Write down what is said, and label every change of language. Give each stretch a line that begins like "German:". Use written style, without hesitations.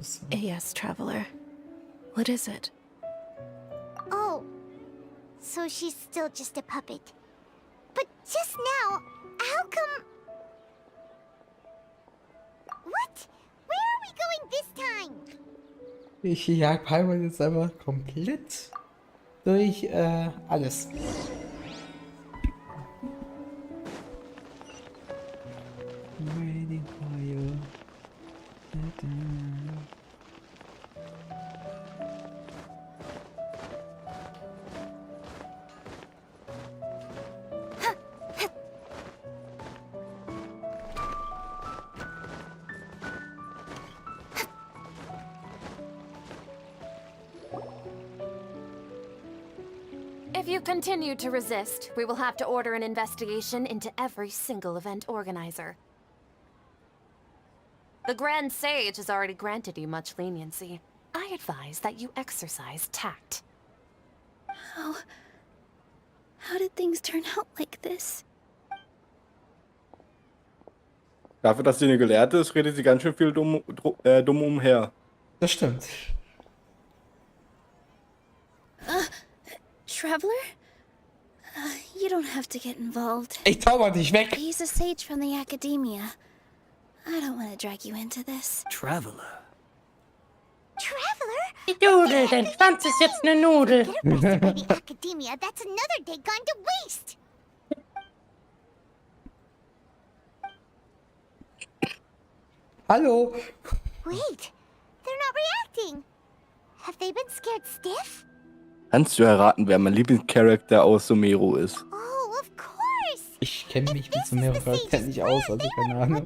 English: Yes, traveler. What is it? Oh, so she's still just a puppet. But just now, how come... What? Where are we going this time?
German: Ich jag Paimon jetzt einfach komplett durch alles.
English: Waiting for you. If you continue to resist, we will have to order an investigation into every single event organizer. The Grand Sage has already granted you much leniency. I advise that you exercise tact. How did things turn out like this?
German: Dafür, dass sie eine Gelehrte ist, redet sie ganz schön viel dumm umher. Das stimmt.
English: Traveler? You don't have to get involved.
German: Ich zauber dich weg.
English: He's a sage from the academia. I don't want to drag you into this. Traveler. Traveler?
German: Die Nudel, dein Schwanz ist jetzt eine Nudel.
English: Get arrested by the academia. That's another day gone to waste.
German: Hallo.
English: Wait, they're not reacting. Have they been scared stiff?
German: Kannst du erraten, wer mein Lieblingscharakter aus Sumeru ist?
English: Oh, of course.
German: Ich kenne mich mit so mehreren Charakteren nicht aus, also keine Ahnung.